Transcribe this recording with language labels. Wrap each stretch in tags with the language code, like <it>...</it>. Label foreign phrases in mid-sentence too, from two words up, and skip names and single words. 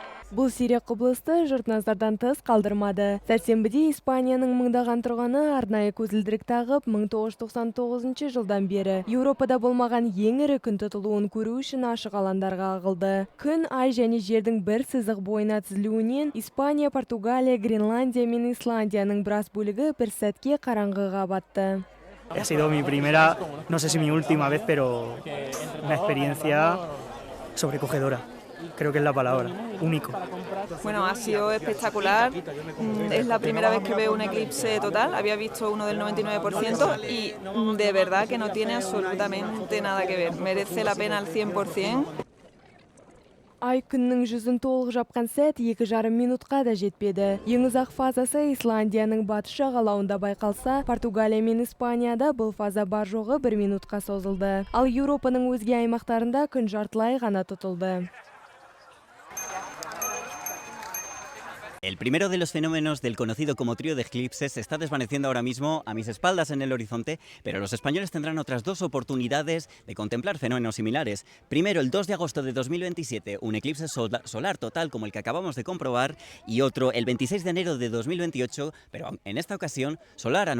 <kk>Бұл сирек құбылысты жұрт назардан тыс қалдырмады. Сәрсенбіде Испанияның мыңдаған тұрғаны арнайы көзілдірік тағып, 1999 жылдан бері Еуропада болмаған ең ірі күн тұтылуын көру үшін ашық алаңдарға ағылды. Күн, ай және жердің бір сызық бойына тізілуінен Испания, Португалия, Гренландия мен Исландияның біраз бөлігі бір сәтке қараңғыға батты.</kk> <es>Ha sido mi primera, no sé si mi última vez, pero una experiencia sobrecogedora. Creo que es la palabra, único. Bueno, ha sido espectacular. Es la primera vez que veo un eclipse total. Había visto uno del 99% y de verdad que no tiene absolutamente nada que ver. Merece la pena al 100%.</es> <kk>Ай күннің жүзін толық жапқан сәт 2,5 минутқа да жетпеді. Ең ұзақ фазасы Исландияның батыс жағалауында байқалса, Португалия мен Испанияда бұл фаза бар жоғы 1 минутқа созылды. Ал Еуропаның өзге аймақтарында күн жартылай ғана тұтылды.</kk> <es>El primero de los fenómenos del conocido como trío de eclipses se está desvaneciendo ahora mismo a mis espaldas en el horizonte, pero los españoles tendrán otras dos oportunidades de contemplar fenómenos similares. Primero, el 2 de agosto de 2027, un eclipse solar total como el que acabamos de comprobar, y otro el 26 de enero de 2028, pero en esta ocasión solar anular.</es>